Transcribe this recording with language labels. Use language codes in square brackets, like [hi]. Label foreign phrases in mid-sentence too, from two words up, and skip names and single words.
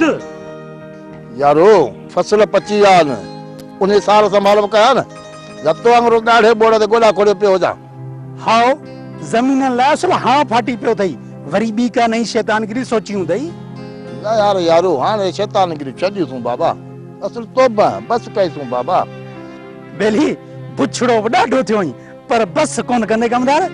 [sd] यारो फसल पची विया आहिनि उन साल संभाल कया न जब तो अंगरो ॾाढे बोड़ ते गोला खोड़े पियो हुजां। हाओ ज़मीन लाइ असल हां फाटी पियो अथई वरी ॿी का नई शैतानगिरी सोची हूंदई। यार यारो हाणे शैतानगिरी छॾियूं बाबा असल तौबा बस कईसूं बाबा। बेली बुछड़ो बि ॾाढो थियो पर बस कोन कंदे कमदार।